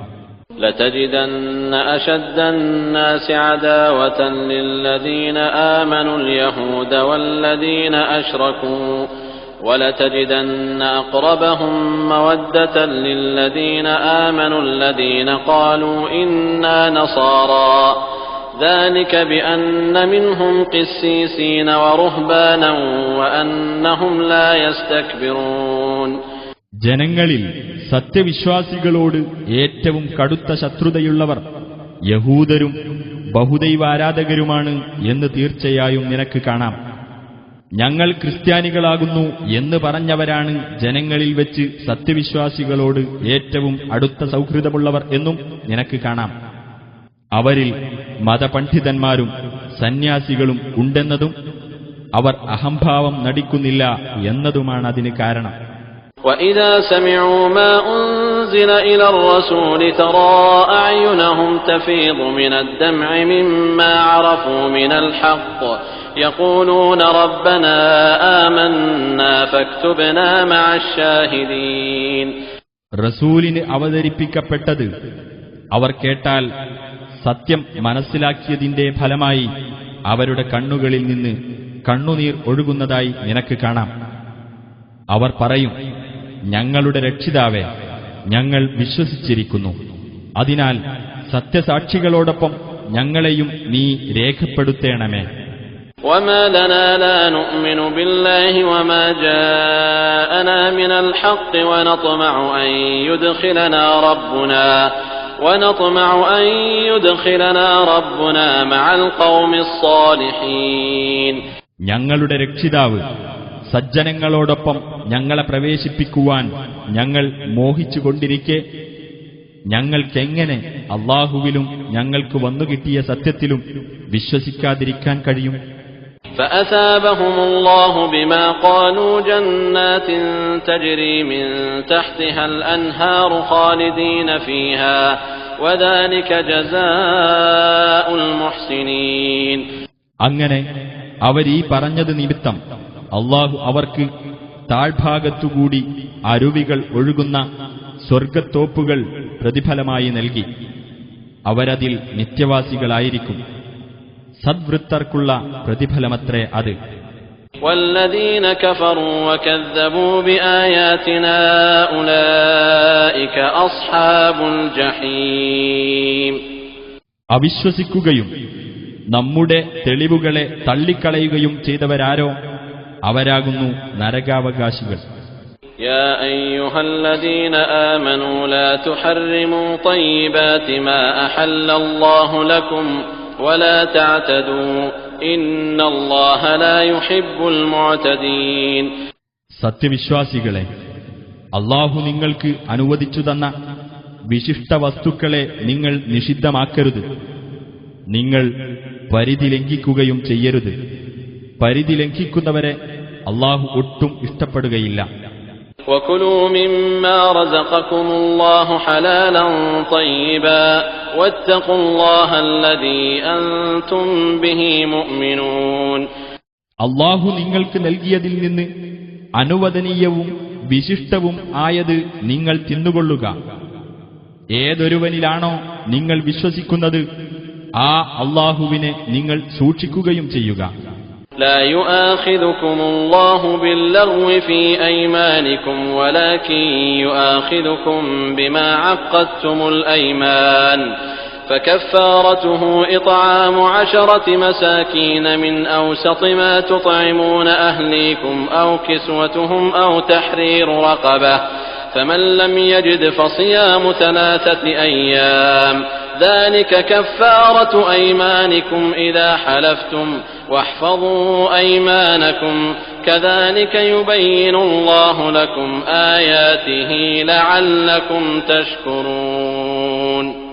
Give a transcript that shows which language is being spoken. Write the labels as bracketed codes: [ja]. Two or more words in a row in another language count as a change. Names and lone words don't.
[ar] لتجدن أشد الناس عداوة للذين آمنوا اليهود والذين أشركوا ولتجدن أقربهم مودة للذين آمنوا الذين قالوا إنا نصارى ذلك بأن منهم قسيسين ورهبانا وأنهم لا يستكبرون. [ml] ജനങ്ങളിൽ സത്യവിശ്വാസികളോട് ഏറ്റവും കടുത്ത ശത്രുതയുള്ളവർ യഹൂദരും ബഹുദൈവാരാധകരുമാണ് എന്ന് തീർച്ചയായും നിനക്ക് കാണാം. ഞങ്ങൾ ക്രിസ്ത്യാനികളാകുന്നു എന്ന് പറഞ്ഞവരാണ് ജനങ്ങളിൽ വെച്ച് സത്യവിശ്വാസികളോട് ഏറ്റവും അടുത്ത സൗഹൃദമുള്ളവർ എന്നും നിനക്ക് കാണാം. അവരിൽ മതപണ്ഡിതന്മാരും സന്യാസികളും ഉണ്ടെന്നതും അവർ അഹംഭാവം നടിക്കുന്നില്ല എന്നതുമാണ് അതിന് കാരണം. [ar] وَإِذَا سَمِعُوا مَا أُنزِلَ إِلَى الرَّسُولِ تَرَى أَعْيُنَهُمْ تَفِيضُ مِنَ الدَّمْعِ مِمَّا عَرَفُوا مِنَ الْحَقِّ يَقُولُونَ رَبَّنَا آمَنَّا فَاكْتُبْنَا مَعَ الشَّاهِدِينَ. [ml] റസൂലിന് അവതരിപ്പിക്കപ്പെട്ടത് അവർ കേട്ടാൽ സത്യം മനസ്സിലാക്കിയതിന്റെ ഫലമായി അവരുടെ കണ്ണുകളിൽ നിന്ന് കണ്ണുനീർ ഒഴുകുന്നതായി നിനക്ക് കാണാം. അവർ പറയും, ഞങ്ങളുടെ രക്ഷിതാവേ, ഞങ്ങൾ വിശ്വസിച്ചിരിക്കുന്നു. അതിനാൽ സത്യസാക്ഷികളോടൊപ്പം ഞങ്ങളെയും നീ രേഖപ്പെടുത്തേണമേ. [ar] وما لنا لا نؤمن بالله وما جاءنا من الحق ونطمع أن يدخلنا ربنا مع القوم الصالحين. [ml] ഞങ്ങളുടെ രക്ഷിതാവ് സജ്ജനങ്ങളോടൊപ്പം ഞങ്ങളെ പ്രവേശിപ്പിക്കുവാൻ ഞങ്ങൾ മോഹിച്ചുകൊണ്ടിരിക്കെ ഞങ്ങൾക്കെങ്ങനെ അല്ലാഹുവിലും ഞങ്ങൾക്ക് വന്നുകിട്ടിയ സത്യത്തിലും വിശ്വസിക്കാതിരിക്കാൻ കഴിയും? [ar] فأثابهم الله بما قالوا جنات تجري من تحتها الأنهار خالدين فيها وذلك جزاء المحسنين. [ml] അങ്ങനെ അവരീ പറഞ്ഞത് നിമിത്തം അല്ലാഹു അവർക്ക് താഴ്ഭാഗത്തുകൂടി അരുവികൾ ഒഴുകുന്ന സ്വർഗത്തോപ്പുകൾ പ്രതിഫലമായി നൽകി. അവരതിൽ നിത്യവാസികളായിരിക്കും. സദ്വൃത്തർക്കുള്ള പ്രതിഫലമത്രേ അത്. [ar] والذين كفروا وكذبوا بآياتنا أولئك أصحاب الجحيم. [ml] അവിശ്വസിക്കുകയും നമ്മുടെ തെളിവുകളെ തള്ളിക്കളയുകയും ചെയ്തവരാരോ അവരാകുന്നു നരകാവകാശികൾ. [ar] يا أيها الذين آمنوا لا تحرموا طيبات ما أحل الله لكم ولا تعتدوا إن الله لا يحب المعتدين. [ml] സത്യവിശ്വാസികളെ, അല്ലാഹു നിങ്ങൾക്ക് അനുവദിച്ചു തന്ന വിശിഷ്ട വസ്തുക്കളെ നിങ്ങൾ നിഷിദ്ധമാക്കരുത്. നിങ്ങൾ പരിധി ലംഘിക്കുകയും ചെയ്യരുത്. പരിധി ലംഘിക്കുന്നവരെ അല്ലാഹു ഒട്ടും ഇഷ്ടപ്പെടുകയില്ല. [ar] وكلوا مما رزقكم الله حلالا طيبا واتقوا الله الذي أنتم به مؤمنون. [ml] അല്ലാഹു നിങ്ങൾക്ക് നൽകിയതിൽ നിന്ന് അനുവദനീയവും വിശിഷ്ടവും ആയത് നിങ്ങൾ തിന്നുകൊള്ളുക. ഏതൊരുവനിലാണോ നിങ്ങൾ വിശ്വസിക്കുന്നത് ആ അല്ലാഹുവിനെ നിങ്ങൾ സൂക്ഷിക്കുകയും ചെയ്യുക. [ar] لا يؤاخذكم الله باللغو في أيمانكم ولكن يؤاخذكم بما عقدتم الأيمان فكفارته إطعام 10 مساكين من أوسط ما تطعمون أهليكم أو كسوتهم أو تحرير رقبة فمن لم يجد فصيام 3 أيام ذلك كفارة أيمانكم إذا حلفتم واحفظوا أيمانكم كذلك يبين الله لكم آياته لعلكم تشكرون.